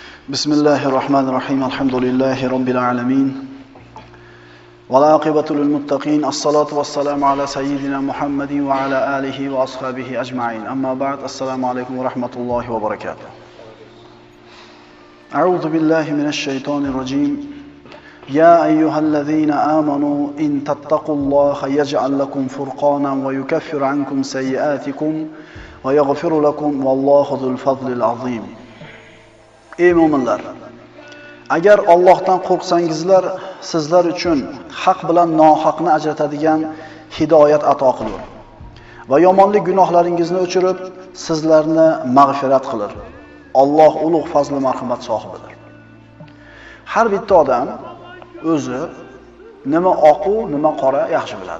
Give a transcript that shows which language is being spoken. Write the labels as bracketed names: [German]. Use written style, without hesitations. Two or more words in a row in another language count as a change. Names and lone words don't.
[Arabic] بسم الله الرحمن الرحيم الحمد لله رب العالمين والعاقبة للمتقين الصلاة والسلام على سيدنا محمد وعلى آله وأصحابه أجمعين أما بعد السلام عليكم ورحمة الله وبركاته أعوذ بالله من الشيطان الرجيم يا أيها الذين آمنوا إن تتقوا الله يجعل لكم فرقانا ويكفر عنكم سيئاتكم ويغفر لكم والله ذو الفضل العظيم. [Uzbek] Ey mu'minlar, agar Allohdan qo'rqsangizlar, sizlar uchun haq bilan nohaqni ajratadigan hidoyat ato qilur va yomonlik gunohlaringizni o'chirib, sizlarni mag'firat qilar. Alloh ulug' fazl va marhamat sohibidir. Har bitta odam o'zi nima oq-u, nima qora yaxshi biladi.